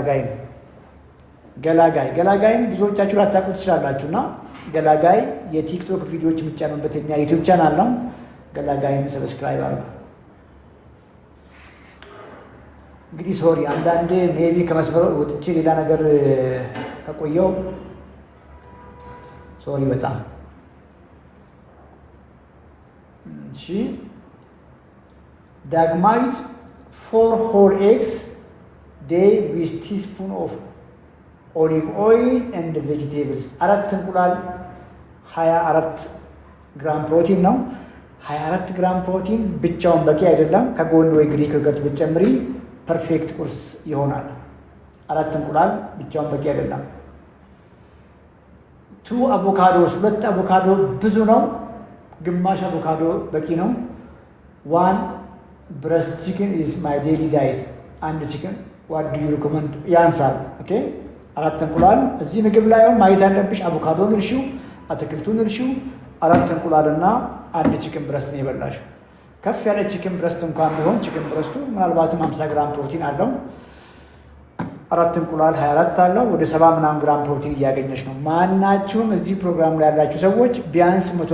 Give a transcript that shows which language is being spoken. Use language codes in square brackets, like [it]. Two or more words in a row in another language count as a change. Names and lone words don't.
[am] ገላጋይን ብዙዎቻችሁ ላታውቁ ትችላላችሁ። እና ገላጋይ የቲክቶክ ቪዲዮዎች የሚጫኑበት የኛ ዩቲዩብ ቻናል ነው። ገላጋይን ሰብስክራይብ አድርጉ። እንግዲህ ሶሪ አንዳንዴ ሜቢ ከመስመር ወጥቼ ሌላ ነገር ከቆየው ሶሪ በጣም እሺ። ዳግማዊት [en] 4 whole eggs day with teaspoon of olive oil and vegetables [am] 4 እንቁላል 24 ግራም ፕሮቲን ነው። 24 ግራም ፕሮቲን ብቻውን በቂ አይደለም። ከጎን ወይ [en] Greek yogurt [am] ብትጨምሪ ፐርፌክት ቁርስ ይሆናል። 4 እንቁላል ብቻውን በቂ አይደለም። 2 አቮካዶስ 2 አቮካዶ ብዙ ነው። ግማሽ አቮካዶ በቂ ነው። [en] 1 breast chicken is my daily diet [am] አንድ ቺክን [en] what do you recommend [am] ያንሳል። ኦኬ 4 እንቁላል እዚህ ምግብ ላይ ማየት ያለብሽ አቮካዶን እርሺው፣ አትክልቱን እርሺው። 4 እንቁላልና 1 [en] chicken breast [am] ነው የበላሽው። ከፍ ያለ [en] chicken breast [am] እንኳን ቢሆን ቺክን ብረስቱ ምናልባትም 50 ግራም ፕሮቲን አለው። 4 እንቁላል 24 አለው። ወደ 70 ምናምን ግራም ፕሮቲን እያገኘች ነው። ማናችሁም እዚህ ፕሮግራም ላይ ያላችሁ ሰዎች ቢያንስ 100